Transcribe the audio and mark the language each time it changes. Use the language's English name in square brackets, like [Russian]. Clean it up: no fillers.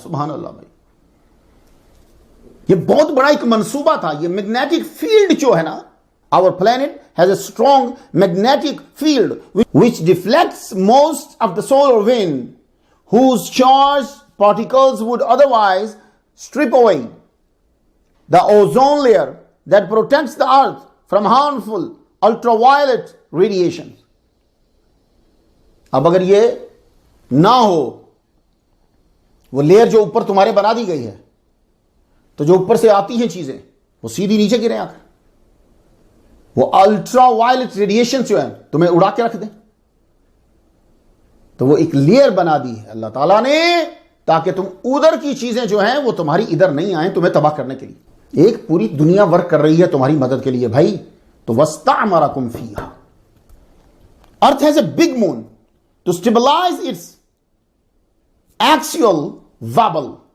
[Urdu] سبحان اللہ بھائی، یہ بہت بڑا ایک منصوبہ تھا. یہ میگنیٹک فیلڈ جو ہے نا، [English] our planet has a strong magnetic field which deflects most of the solar wind whose charged particles would otherwise strip away. The ozone layer that protects the earth from harmful ultraviolet radiation. [Urdu] اب اگر یہ نہ ہو، وہ layer جو اوپر تمہارے بنا دی گئی ہے، تو جو اوپر سے آتی ہیں چیزیں وہ سیدھی نیچے گریں آ کر، وہ الٹرا وائلٹ ریڈیشن جو ہے تمہیں اڑا کے رکھ دیں. تو وہ ایک لیئر بنا دی ہے اللہ تعالیٰ نے تاکہ تم ادھر کی چیزیں جو ہیں وہ تمہاری ادھر نہیں آئیں تمہیں تباہ کرنے کے لیے. ایک پوری دنیا ورک کر رہی ہے تمہاری مدد کے لیے بھائی. [Arabic] تو وَاسْتَعْمَرَكُمْ فِيهَا. [English] Earth has a big moon to stabilize its axial wobble.